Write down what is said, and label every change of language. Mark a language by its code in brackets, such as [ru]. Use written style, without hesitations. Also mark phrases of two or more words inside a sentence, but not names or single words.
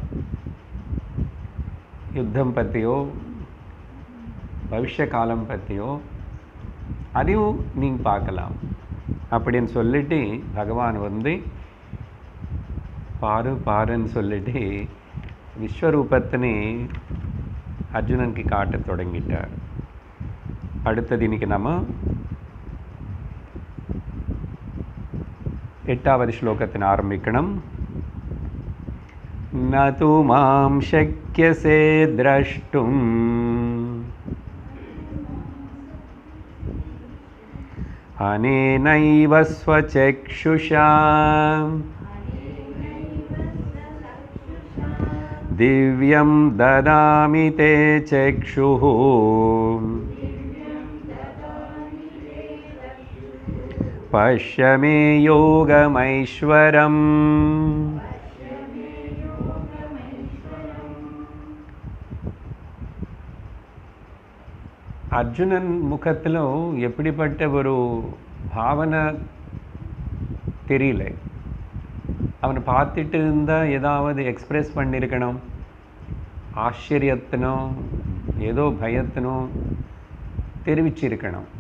[ta] யுத்தம் பற்றியோ பவிஷ்ய காலம் பற்றியோ அதையும் நீங்கள் பார்க்கலாம் அப்படின்னு சொல்லிட்டு பகவான் பாருன்னு சொல்லிட்டு விஸ்வரூபத்தினை அர்ஜுனனுக்கு காட்ட தொடங்கிட்டார். அடுத்தது இன்னைக்கு நம்ம 8வது ஸ்லோகத்தின் ஆரம்பிக்கணும். [sa] न तु मां शक्यसे द्रष्टुम् अनेनैव स्वचक्षुषा दिव्यं ददामि ते चक्षुः पश्य मे योगमैश्वरम्. [ta] அர்ஜுனன் முகத்தில் எப்படிப்பட்ட ஒரு பாவனை தெரியல. அவனை பார்த்துட்டு இருந்தால் ஏதாவது எக்ஸ்பிரஸ் பண்ணியிருக்கணும், ஆச்சரியத்தினோ ஏதோ பயத்தினோ தெரிவிச்சிருக்கணும்.